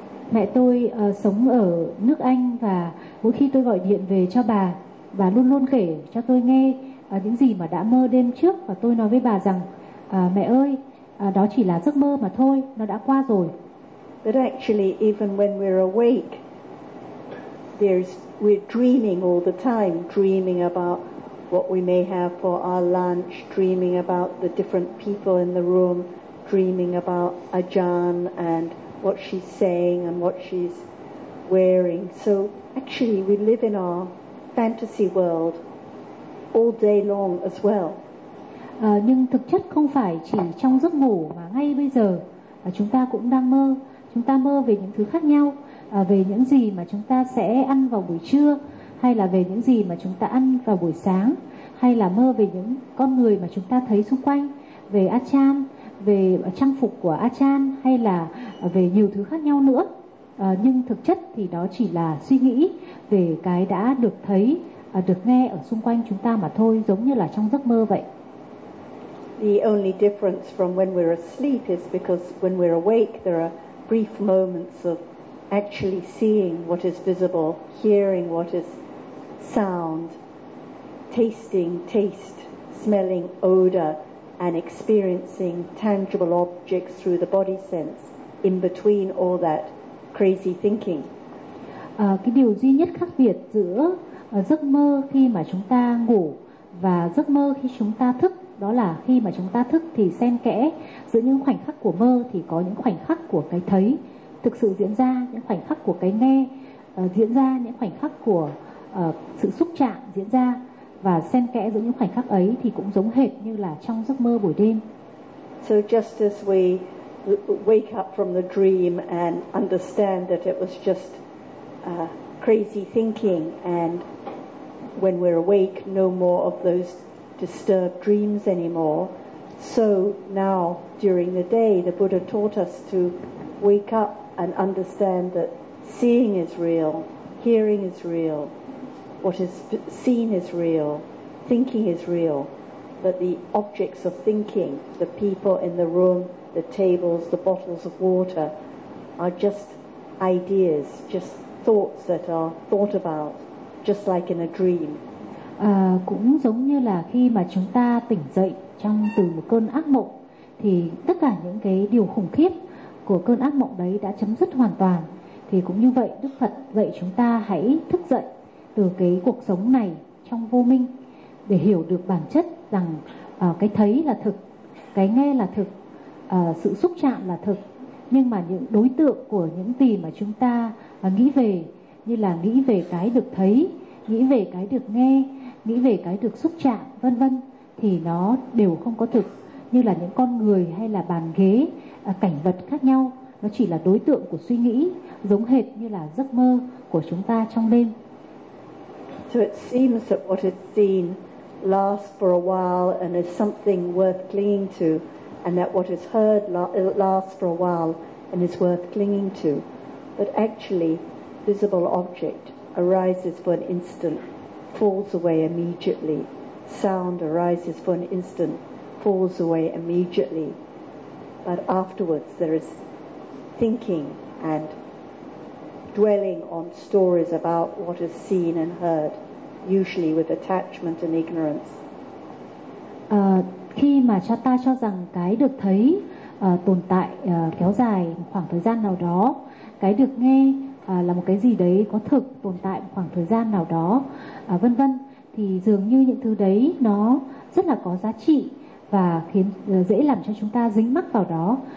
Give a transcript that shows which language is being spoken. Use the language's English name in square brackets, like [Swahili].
[Vietnamese] Mẹ tôi sống ở nước Anh và mỗi khi tôi gọi điện về cho bà, bà luôn luôn kể cho tôi nghe những gì mà đã mơ đêm trước. Và tôi nói với bà rằng, mẹ ơi, đó chỉ là giấc mơ mà thôi, nó đã qua rồi. [English] But actually, even when we're awake, we're dreaming all the time, dreaming about what we may have for our lunch, dreaming about the different people in the room, dreaming about Ajahn and what she's saying and what she's wearing. So actually, we live in our fantasy world all day long as well. [Vietnamese] Nhưng thực chất không phải chỉ trong giấc ngủ mà ngay bây giờ chúng ta cũng đang mơ. Chúng ta mơ về những thứ khác nhau, về những gì mà chúng ta sẽ ăn vào buổi trưa, hay là về những gì mà chúng ta ăn vào buổi sáng, hay là mơ về những con người mà chúng ta thấy xung quanh, về Achan, về trang phục của Achan, hay là về nhiều thứ khác nhau nữa. Nhưng thực chất thì đó chỉ là suy nghĩ về cái đã được thấy, được nghe ở xung quanh chúng ta mà thôi, giống như là trong giấc mơ vậy. [English] The only difference from when we're asleep is because when we're awake there are brief moments of actually seeing what is visible, hearing what is sound, tasting taste, smelling odor, and experiencing tangible objects through the body sense in between all that crazy thinking. [Vietnamese] Cái điều duy nhất khác biệt giữa giấc mơ khi mà chúng ta ngủ và giấc mơ khi chúng ta thức, đó là khi mà chúng ta thức thì xen kẽ giữa những khoảnh khắc của mơ thì có những khoảnh khắc của cái thấy thực sự diễn ra, những khoảnh khắc của cái nghe diễn ra, những khoảnh khắc của sự xúc chạm diễn ra, và xen kẽ giữa những khoảnh khắc ấy thì cũng giống hệt như là trong giấc mơ buổi đêm. [English] So just as we wake up from the dream and understand that it was just crazy thinking, and when we're awake no more of those disturbed dreams anymore. So now during the day the Buddha taught us to wake up and understand that seeing is real, hearing is real, what is seen is real, thinking is real, but the objects of thinking, the people in the room, the tables, the bottles of water are just ideas, just thoughts that are thought about, just like in a dream. [Vietnamese] Cũng giống như là khi mà chúng ta tỉnh dậy trong từ một cơn ác mộng thì tất cả những cái điều khủng khiếp của cơn ác mộng đấy đã chấm dứt hoàn toàn. Thì cũng như vậy, Đức Phật dạy chúng ta hãy thức dậy từ cái cuộc sống này trong vô minh để hiểu được bản chất rằng cái thấy là thực, cái nghe là thực, sự xúc chạm là thực, nhưng mà những đối tượng của những gì mà chúng ta nghĩ về, như là nghĩ về cái được thấy, nghĩ về cái được nghe, nghĩ về cái được xúc chạm, vân vân, thì nó đều không có thực, như là những con người hay là bàn ghế, cảnh vật khác nhau, nó chỉ là đối tượng của suy nghĩ, giống hệt như là giấc mơ của chúng ta trong đêm. [English] So it seems that what is seen lasts for a while and is something worth clinging to, and that what is heard lasts for a while and is worth clinging to. But actually, visible object arises for an instant, falls away immediately. Sound arises for an instant, falls away immediately. But afterwards there is thinking and dwelling on stories about what is seen and heard, usually with attachment and ignorance. [Vietnamese] Khi mà cha ta cho rằng cái được thấy tồn tại kéo dài khoảng thời gian nào đó, cái được nghe là một cái gì đấy có thực tồn tại khoảng thời gian nào đó, vân vân, thì dường như những thứ đấy nó rất là có giá trị và khiến dễ làm cho chúng ta dính mắc vào đó.